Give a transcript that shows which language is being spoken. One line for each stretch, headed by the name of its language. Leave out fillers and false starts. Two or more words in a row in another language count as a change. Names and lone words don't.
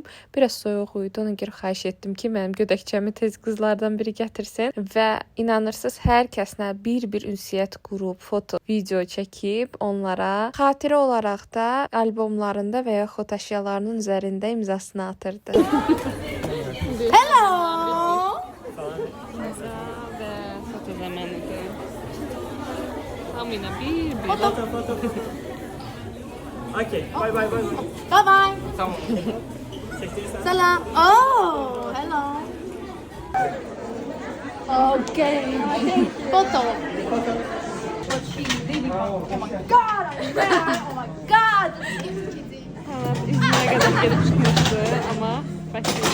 Azerbaijani: Biraz soyuq idi, ona görə xahiş etdim ki, mənim gödəkçəmi tez qızlardan biri gətirsin və inanırsınız, hər kəslə bir ünsiyyət qurub, foto, video çəkib onlara xatirə olaraq da albomlarında və yaxud əşyalarının üzərində imzasını atırdı.
English: Hello.
Azerbaijani: Və foto zamanıdır. Hamıyla bir.
English: Okay, bye bye bye. Bye bye.
Azerbaijani: Tamam. Salam. Oh, hello.
English: Okay. Photo.
Turkish: Evet, İzmir'e kadar gelip çıkmıştı ama başlıyor.